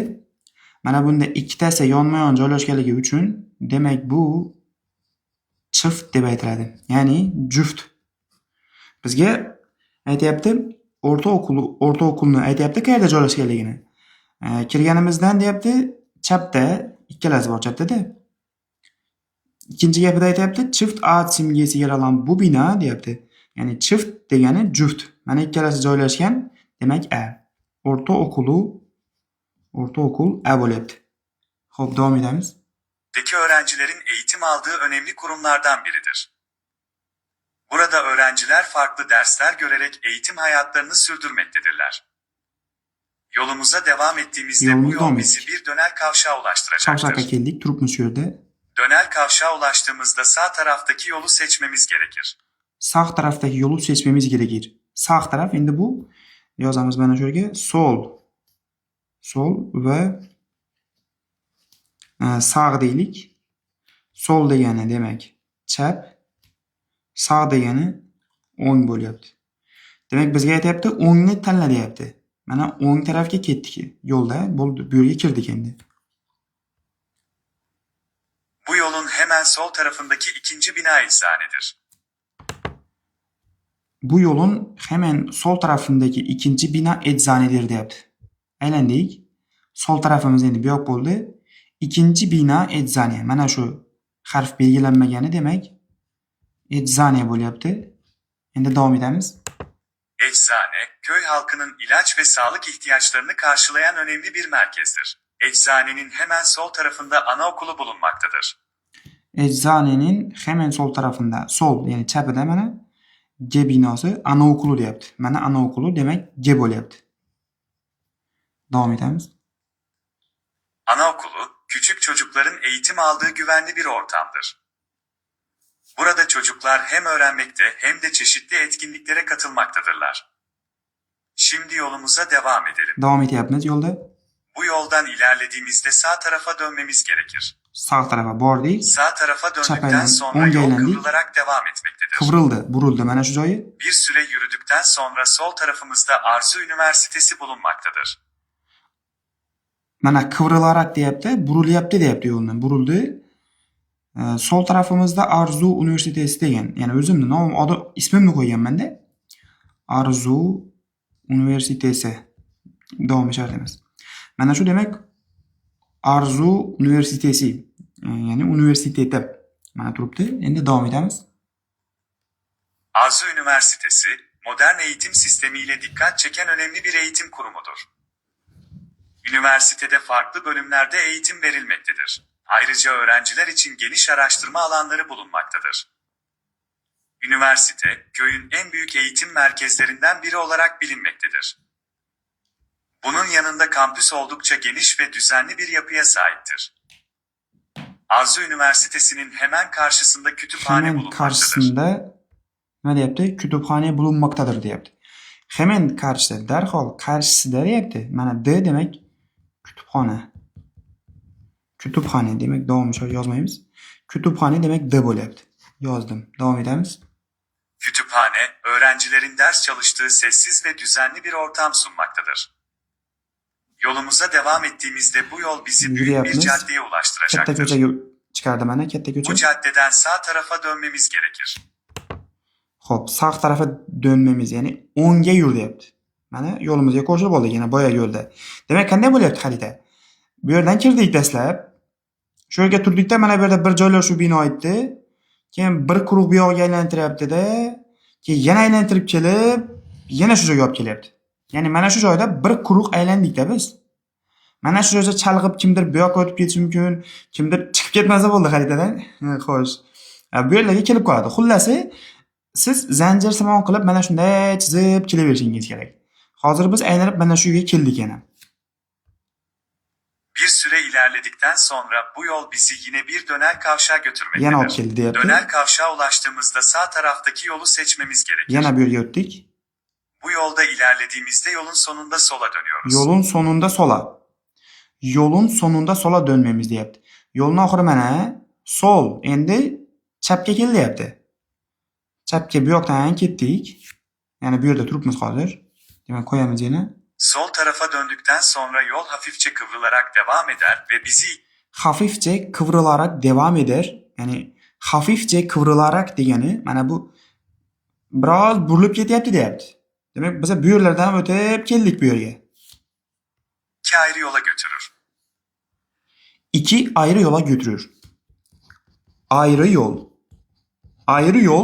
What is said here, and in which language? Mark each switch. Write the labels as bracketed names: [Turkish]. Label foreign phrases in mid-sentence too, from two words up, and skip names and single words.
[Uzbek] Mana bunda ikkitasi yonma-yon joylashganligi uchun demak bu çift deb aytiladi. Ya'ni juft. Bizga aytyapti, o'rtaokulni aytyapti qayerda joylashganligini. Kirganimizdan deyapti, chapda, ikkalasi bor chapda-da. Ikkinchi gapida aytyapti, [Turkish] çift ağaç simgesi yer alan bu bina deyapti. [Uzbek] Ya'ni çift degani juft. Mana ikkalasi joylashgan, demak A. O'rtaokul A bo'lyapti. Xo'p, davom etamiz. [Turkish] deki öğrencilerin eğitim aldığı önemli kurumlardan biridir. Burada öğrenciler farklı dersler görerek eğitim hayatlarını sürdürmektedirler. Yolumuza devam ettiğimizde bu yol bizi bir dönel kavşağa Kavşakka ulaştıracaktır. [Uzbek] keldik, turibmiz shu yerda. [Turkish] Dönel kavşağa ulaştığımızda sağ taraftaki yolu seçmemiz gerekir. [Uzbek] Sağ tarafdagi yo'lni seçmemiz kerakir. Sağ taraf endi bu yozamiz mana shu yerga sol. Sol va sağ deylik. Sol degani demak chap, sağ degani o'ng bo'lyapti. Demak bizga aytyapti, o'ngni tanla deyapti. Mana o'ng tarafga ketdik yo'lda, bo'ldi, bu yerga kirdik endi. [Turkish] Bu yolun hemen sol tarafındaki ikinci bina eczanedir. Bu yo'lun hemen sol tarafındagi ikkinchi bino eczanedir deyapti. [Uzbek] Aylandik. Sol tarafimiz endi bu yoq bo'ldi. Ikkinchi bino eczane. Mana shu harf belgilanmagani demak eczane bo'lyapti. Endi davom etamiz. [Turkish] Eczane, köy halkının ilaç ve sağlık ihtiyaçlarını karşılayan önemli bir merkezdir. Eczanenin hemen sol tarafında anaokulu bulunmaktadır. Eczanenin hemen sol tarafında, [Uzbek] sol ya'ni chapida mana G binosi anaokulu deyapti. Mana anaokulu demak G bo'lyapti. Davom etamiz. [Turkish] Anaokulu, küçük çocukların eğitim aldığı güvenli bir ortamdır. Burada çocuklar hem öğrenmekte hem de çeşitli etkinliklere katılmaktadırlar. Şimdi yolumuza devam edelim. [Uzbek] Davom etyapmiz yo'lda. [Turkish] Bu yoldan ilerlediğimizde sağ tarafa dönmemiz gerekir. Sağ tarafa [Uzbek] bordik. [Turkish] Sağ tarafa döndükten Çapaydan sonra [Uzbek] o'ngga [Turkish] yol [Uzbek] aylandik. [Turkish] kıvrılarak devam etmektedir. [Uzbek] Qivrildi, burildi mana shu joyi. [Turkish] Bir süre yürüdükten sonra sol tarafımızda Arzu Üniversitesi bulunmaktadır. [Uzbek] Mana qivrilarak deyapti, burilyapti deyapti yo'ldan. Burildi. Sol tarafimizda Arzu Universitesi degan. Ya'ni o'zimni nomim, ismimni qo'yganman-da. Arzu Universitesi. Davom shart emas. Mana shu demak Arzu Universitesi. Ya'ni universiteti. Mana turibdi. Endi davom etamiz. [Turkish] Arzu Üniversitesi, modern eğitim sistemiyle dikkat çeken önemli bir eğitim kurumudur. Üniversitede farklı bölümlerde eğitim verilmektedir. Ayrıca öğrenciler için geniş araştırma alanları bulunmaktadır. Üniversite, köyün en büyük eğitim merkezlerinden biri olarak bilinmektedir. Bunun yanında kampüs oldukça geniş ve düzenli bir yapıya sahiptir. Arzu Üniversitesi'nin hemen karşısında kütüphane Hemen bulunmaktadır. [Uzbek] karşısında nima deyapti? [Turkish] Kütüphane bulunmaktadır [Uzbek] deyapti. [Turkish] Hemen karşısida, [Uzbek] darhol qarshisida deyapti. Mana D demek kütüphane. Kütüphane demek davom yozmaymiz. Kütüphane demek D bo'lyapti. Yozdim. Davom etamiz. [Turkish] Kütüphane, öğrencilerin ders çalıştığı sessiz ve düzenli bir ortam sunmaktadır. Yolumuza devam ettiğimizde bu yol bizi büyük bir [Uzbek] Yürüyapmiz. [Turkish] caddeye [Uzbek] Katta [Turkish] ulaştıracaktır. [Uzbek] ko'chaga chiqardi mana, katta ko'cha. [Turkish] Bu caddeden sağ tarafa dönmemiz gerekir. Xo'p, sağ tarafa dönmemiz, [Uzbek] ya'ni o'ngga yur deyapti. Mana yo'limizga qo'shilib oldik yana boya yo'lda. Demak, qanday bo'lyapti xarita? Bu yerdan kirdik dastlab. Shu yerga turdikda mana bu yerda bir joylashuv bino etdi. Keyin bir quruq bu yoqqa aylantiryapti-da. Keyin yana aylantirib kelib, yana shu joyga olib kelyapti. Ya'ni mana shu joyda bir quruq aylandikda biz. Mana shu joyda chalg'ib kimdir bu yoqqa o'tib ketishi mumkin, kimdir chiqib ketmasa bo'ldi xaritadan. Xo'sh. Bu yerlarga kelib qoladi. Xullasi, siz zanjirsimon qilib mana shunday chizib kelaverishingiz kerak. Hozir biz aylanib mana shu yerga keldik yana. [Turkish] Bir süre ilerledikten sonra bu yol bizi yine bir dönel kavşağa [Uzbek] Yana olib [Turkish] götürmektedir. [Uzbek] keldi deyapti. [Turkish] Dönel kavşağa ulaştığımızda sağ taraftaki yolu seçmemiz gerekir. [Uzbek] Yana bu yerga o'tdik. [Turkish] Bu yolda ilerlediğimizde yolun sonunda sola dönüyoruz. Yo'lun sonunda sola. Yo'lun sonunda sola dönmemiz deyapti. [Uzbek] Yo'lning oxiri mana sol, endi chapga kel deyapti. Chapga bu yoqdan ketdik. Ya'ni bu yerda turibmiz hozir. Demak, qo'yamiz yana. [Turkish] Sol tarafa döndükten sonra yol hafifçe kıvrılarak devam eder ve bizi Hafifçe kıvrılarak devam eder. [Uzbek] Ya'ni [Turkish] hafifçe kıvrılarak [Uzbek] degani mana bu biroz burilib ketyapti deyapti. Demak, biz bu yerlardan o'tib keldik bu yerga. [Turkish] iki ayrı yola götürür. İki ayrı yola götürür. Ayrı yol. Ayrı yol.